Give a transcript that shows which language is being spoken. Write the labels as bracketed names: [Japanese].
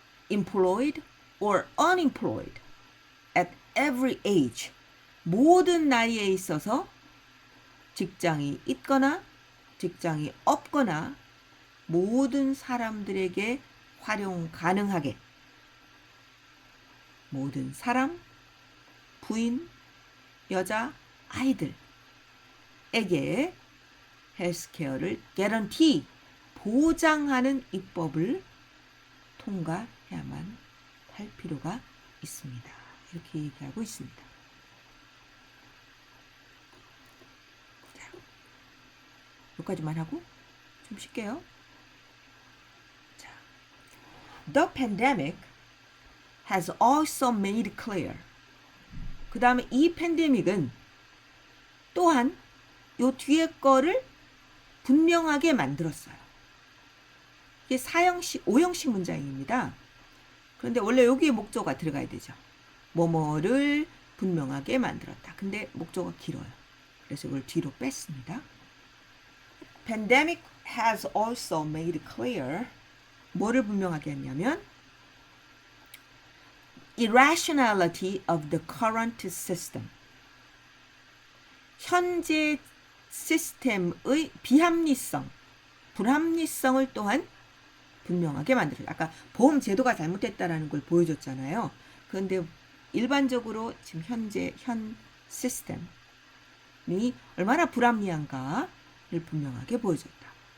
[English] Employed or unemployed. At every age. [Korean] 모든 나이에 있어서 직장이 있거나 직장이 없거나 모든 사람들에게 활용 가능하게 모든 사람, 부인, 여자, 아이들에게 헬스케어를 개런티 보장하는 입법을 통과해야만 할 필요가 있습니다. 이렇게 얘기하고 있습니다. 자, 여기까지만 하고 좀 쉴게요. [English] 자, The pandemic has also made clear. [Korean] 그 다음에 이 팬데믹은 또한 요 뒤에 거를 분명하게 만들었어요. 이게 4형식, 5형식 문장입니다. 그런데 원래 여기에 목조가 들어가야 되죠. 뭐뭐를 분명하게 만들었다. 근데 목조가 길어요. 그래서 이걸 뒤로 뺐습니다. [English] Pandemic has also made clear. [Korean] 뭐를 분명하게 했냐면 [English] irrationality of the current system. [Korean] 현재 시스템의 비합리성, 불합리성을 또한 분명하게 만들어요. 아까 보험 제도가 잘못됐다라는 걸 보여줬잖아요. 그런데 일반적으로 지금 현 시스템이 얼마나 불합리한가를 분명하게 보여줬다.